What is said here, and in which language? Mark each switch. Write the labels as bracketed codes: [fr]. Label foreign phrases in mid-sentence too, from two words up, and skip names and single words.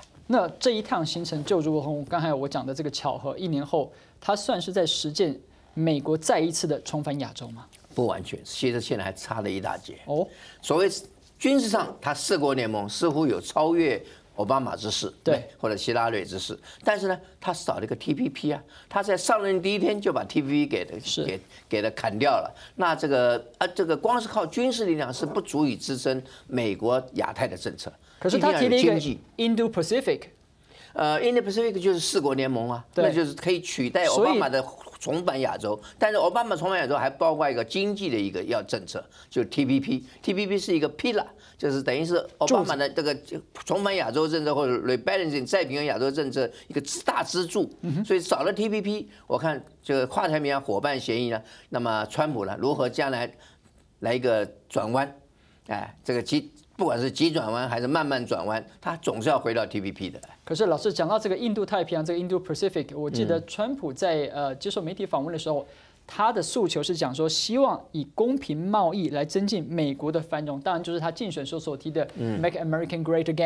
[zh] 那這一趟行程就如同剛才我講的這個巧合，1年後，他算是在實踐美國再一次的重返亞洲嗎？不完全，其實現在還差了一大截。哦，所謂軍事上，他4國聯盟似乎有超越奧巴馬之勢，對，或者希拉蕊之勢，但是呢，他少了一個 TPP 啊，他在上任第1天就把 TPP 給了砍掉了。那這個光是靠軍事力量是不足以支撐美國亞太的政策。可是他提了一個 Indo-Pacific，Indo-Pacific 就是4國聯盟啊，那就是可以取代奧巴馬的重返亞洲。但是奧巴馬重返亞洲還包括一個經濟的一個要政策，就是 TPP。TPP 是一個 pillar， 就是等於是奧巴馬的這個重返亞洲政策或者 rebalancing 再平衡亞洲政策一個大支柱。所以少了 TPP， 我看這個跨太平洋夥伴協議呢，那麼川普呢如何將來一個轉彎？哎，这个不管是急转弯还是慢慢转弯，它总是要回到 TPP 的。可是老师讲到这个印度太平洋，这个 Indo-Pacific， 我记得川普在接受媒体访问的时候，他的诉求是讲说，希望以公平贸易来增进美国的繁荣，当然就是他竞选时候所提的 [en] Make American Great Again。